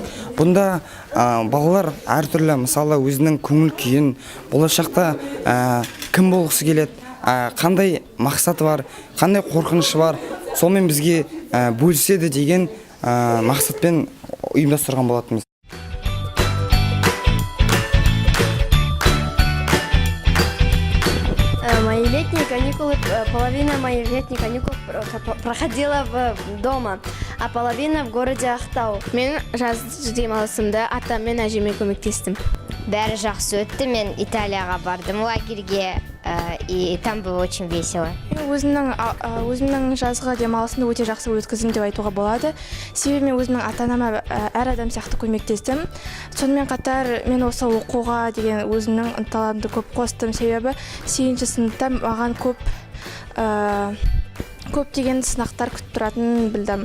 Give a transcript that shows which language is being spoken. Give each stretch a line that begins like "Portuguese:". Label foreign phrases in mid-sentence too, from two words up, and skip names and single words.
Kazakh: Бұнда балалар әртүрлі, мысалы өзінің көңіл күйін, болашақта кім болғысы келеді, қандай мақсаты бар, қандай қорқынышы бар, сонымен бізге бөліседі деген мақсатпен ұйымдастырған болатынбыз.
Russian: Мои летние каникулы, половина моих летних каникул проходила дома, а половина в городе Ақтау.
Kazakh: Мен жаз демалысымда атам мен әжеме көмектестім. Бәрі жақсы өтті. Мен Италияға бардым лагерьге,
Russian: и там было очень весело.
Kazakh: Өзімнің жазғы демалысымды өте жақсы өткіздім деп айтуға болады. Себебі мен өзімнің ата-анама әр адам сияқты көмектестім. Сонымен қатар мен осы оқуға деген өзімнің ынталарымды көп қостым. Себебі 8-ші сыныпта маған көптеген сынақтар күтіп тұратынын білдім.